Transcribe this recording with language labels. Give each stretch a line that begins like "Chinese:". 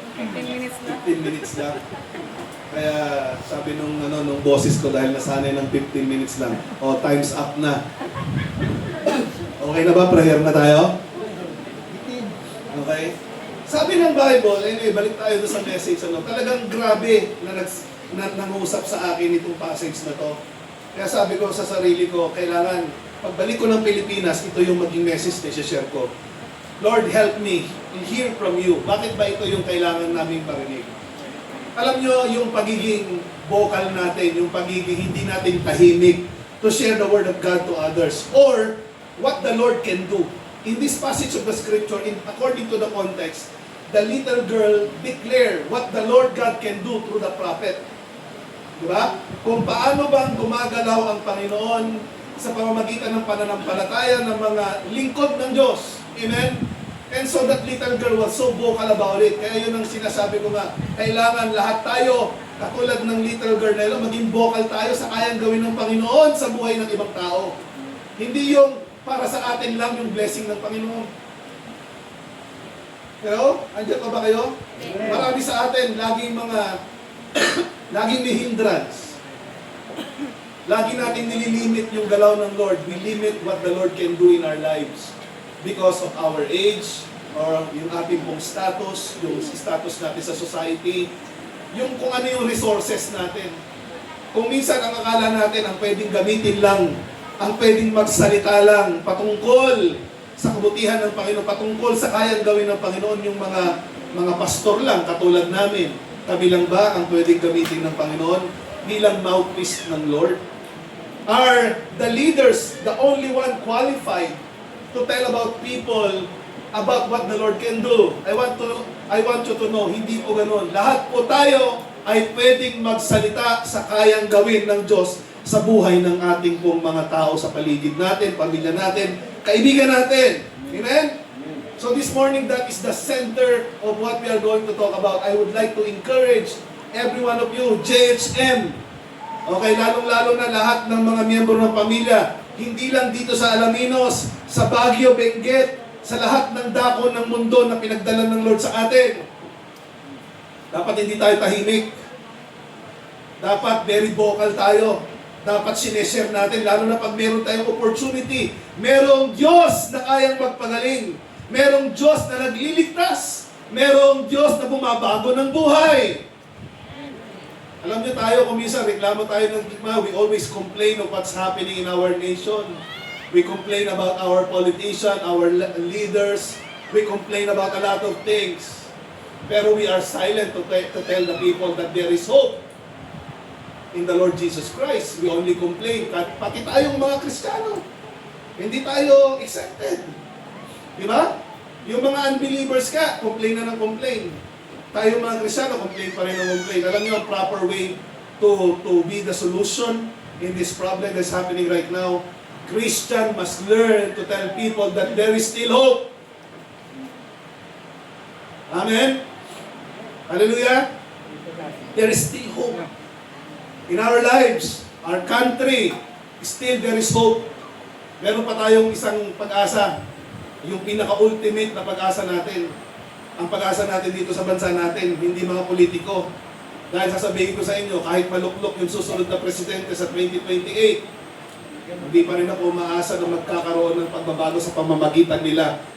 Filipino: 15 minutes lang. Kaya sabi nung boses ko dahil nasanay ng 15 minutes lang. Time's up na. Okay na ba? Prayer na tayo? Okay? Sabi ng Bible, anyway, balik tayo doon sa message. Talagang grabe na nangusap sa akin itong passage na to. Kaya sabi ko sa sarili ko, kailangan, pagbalik ko ng Pilipinas, ito yung maging message na i-share ko.
English: Lord, help me to hear from you.
Filipino: Bakit ba ito yung kailangan naming parinig? Alam nyo, yung pagiging vocal natin, yung pagiging hindi natin tahimik
English: to share the Word of God to others, or what the Lord can do. In this passage of the Scripture, according to the context, the little girl declared what the Lord God can do through the prophet.
Filipino: Diba? Kung paano bang gumagalaw ang Panginoon sa pamamagitan ng pananampalataya ng mga lingkod ng Diyos. Amen?
English: And so that little girl was so vocal about it.
Filipino: Kaya yun ang sinasabi ko nga, kailangan lahat tayo, katulad ng little girl na yun, maging vocal tayo sa kayang gawin ng Panginoon sa buhay ng ibang tao. Hindi yung para sa atin lang yung blessing ng Panginoon. Pero, andyan pa ba kayo? Marami sa atin, laging may hindrance. Lagi natin nililimit yung galaw ng Lord.
English: We limit what the Lord can do in our lives. Because of our age, or
Filipino: yung ating pong status, yung status natin sa
English: society.
Filipino: yung kung ano yung resources natin. Kung minsan ang akala natin ang pwedeng gamitin lang, ang pwedeng magsalita lang patungkol sa kabutihan ng Panginoon, patungkol sa kayang gawin ng Panginoon, yung mga pastor lang katulad namin. Kami lang ba ang pwedeng gamitin ng Panginoon bilang mouthpiece ng Lord?
English: Are the leaders the only one qualified to tell about people about what the Lord can do? I want you to know,
Filipino: hindi po ganun. Lahat po tayo ay pwedeng magsalita sa kayang gawin ng Diyos sa buhay ng ating pong mga tao sa paligid natin, pamilya natin, kaibigan natin. Amen?
English: So this morning, that is the center of what we are going to talk about. I would like to encourage every one of you,
Filipino: JHM, okay, lalong-lalo na lahat ng mga miyembro ng pamilya, hindi lang dito sa Alaminos, sa Baguio, Benguet, sa lahat ng dako ng mundo na pinagdala ng Lord sa atin. Dapat hindi tayo tahimik. Dapat very vocal tayo. Dapat sineshare natin, lalo na pag meron tayong opportunity. Merong Diyos na kayang magpagaling. Merong Diyos na nagliligtas. Merong Diyos na bumabago ng buhay. Alam niyo tayo, kung minsan reklamo tayo ng digma,
English: we always complain of what's happening in our nation. We complain about our politicians, our leaders. We complain about a lot of things. Pero we are silent to tell the people that there is hope in the Lord Jesus Christ. We only complain.
Filipino: Pati tayong mga Kristiyano, hindi tayo accepted. Di ba? Yung mga unbelievers ka, complain na ng complain. Tayo mga Kristiyano, complain pa rin ng complain. Alam niyo ang
English: proper way to be the solution in this problem that's happening right now? Christian must learn to tell people that there is still hope. Amen? Hallelujah? There is still hope. In our lives, our country, still there is hope.
Filipino: Meron pa tayong isang pag-asa. Yung pinaka-ultimate na pag-asa natin. Ang pag-asa natin dito sa bansa natin, hindi mga politiko. Dahil sasabihin ko sa inyo, kahit maluklok yung susunod na presidente sa 2028, hindi pa rin ako umaasa na magkakaroon ng pagbabago sa pamamagitan nila.